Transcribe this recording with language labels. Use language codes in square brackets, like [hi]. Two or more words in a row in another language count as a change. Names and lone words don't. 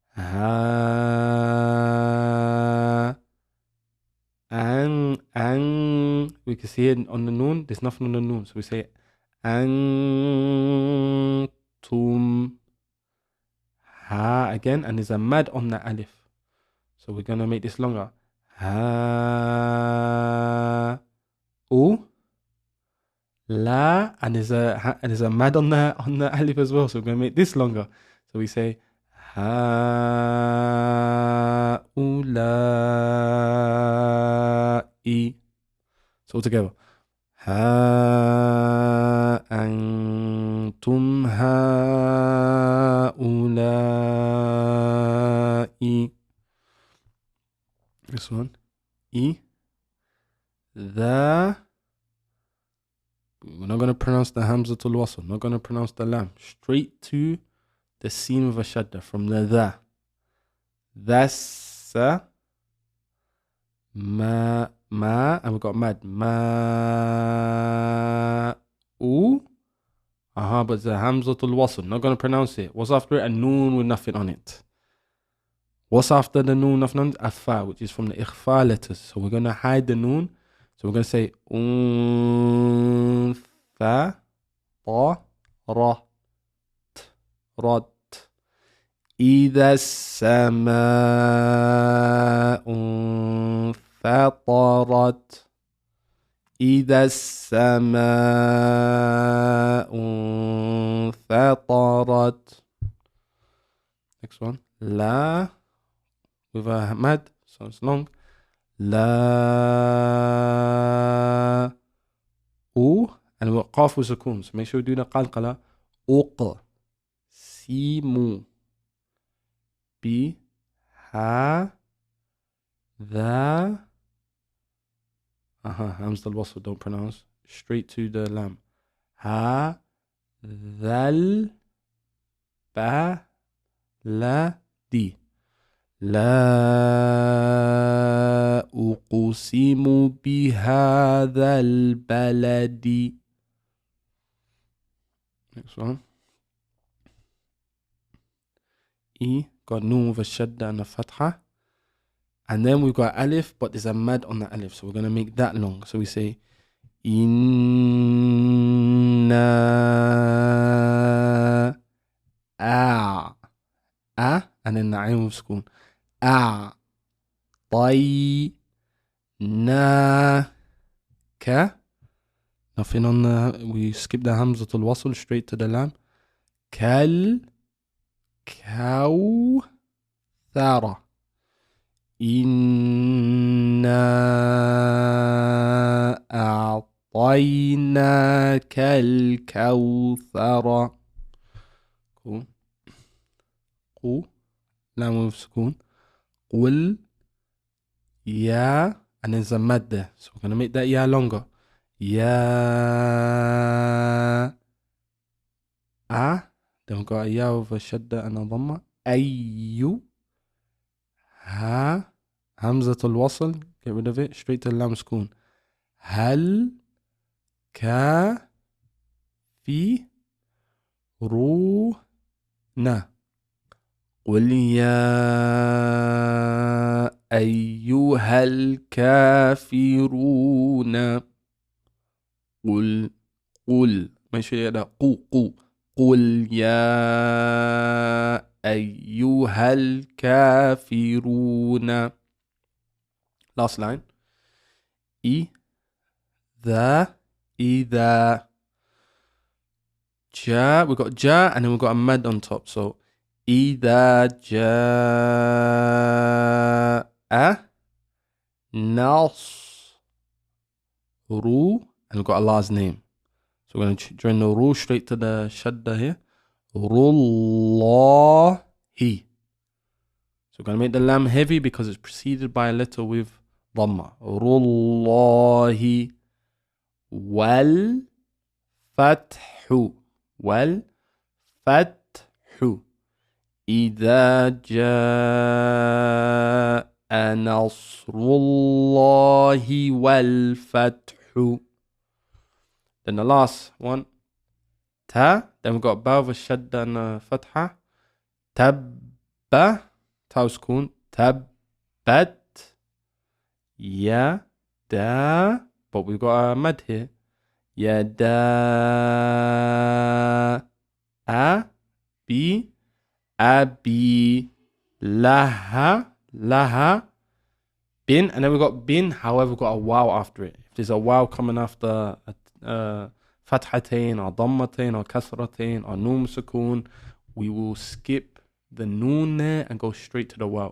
[en] Ha. Ang. We can see it on the noon. There's nothing on the noon. So we say Antum. Ha again, and there's a mad on that alif. So we're gonna make this longer. Ha. U. La, and there's a mad on the alif as well. So we're gonna make this longer. So we say ha-ula-i. So all together. [ar] ها أنتم هؤلاء. [en] This one. I. The. We're not going to pronounce the Hamzatul Wasl. Not going to pronounce the Lam. Straight to the Seen with a Shadda from the. That's ma, and we've got mad. Ma, u. But it's the Hamzatul Wasl. Not going to pronounce it. What's after it? A noon with nothing on it. What's after the noon, nothing on it? A fa, which is from the Ikhfa letters. So we're going to hide the noon. So we're going to say unfa, ta, ra, t, rat. [ar] إذا السماء انفطرت. إذا السماء انفطرت. [en] Next one. La with a mad, so it's long. La u, and we've got qaf with sukoon. So make sure we do the qalqala. [ar] أقسم بها [en] the Hamza al-Wasl, don't pronounce. Straight to the lam. Ha dhal ba la di. [ar] لا أقسم بهذا البلد. [en] Next one. E, got noon with a shadda and a fatha. And then we've got alif, but there's a mad on the alif. So we're going to make that long. So we say, Inna a. And then the ayn with sukoon. [ar] أعطيناك. [en] Nothing on the, we skip the Hamzatul Wasl straight to the lam. [ar] كالكوثر. إنا أعطيناك الكوثر. [en] Cool. Cool. Lam with sukoon. [ar] قل يا, [en] and there's a mad there. So we're going to make that ya longer. Ya a. Then we've got a ya with a shadda and a dhamma. Ayyu. Ha. Hamzatul Wasl. Get rid of it. Straight to lam sukoon. Hal. Ka. Fi. Ru. Na. [ar] قل يا أيها الكافرون. قل ماشي هذا قل يا أيها الكافرون. [en] Last line. [ar] إذا جاء, [en] we've got ja and then we've got a mad on top. So [ar] إذا جاء نصر, [en] and we've got Allah's name. So we're going to join the ru straight to the shadda here. [ar] Rullahi. [en] So we're going to make the lam heavy because it's preceded by a letter with dhamma. [ar] Rullahi. والفتح. والفتح. إذا جاء نصر الله والفتح. [en] Then the last one, ta. Then we've got ba with shadda and fatha. Tabba, ta sukoon. Tabbat. Ya da, but we've got a mad here. Ya da a bi. Abi laha bin, and then we've got bin, however we've got a wow after it. If there's a wow coming after fathatain or dhammatain or kasratain or noon sukoon, we will skip the noon there and go straight to the waw.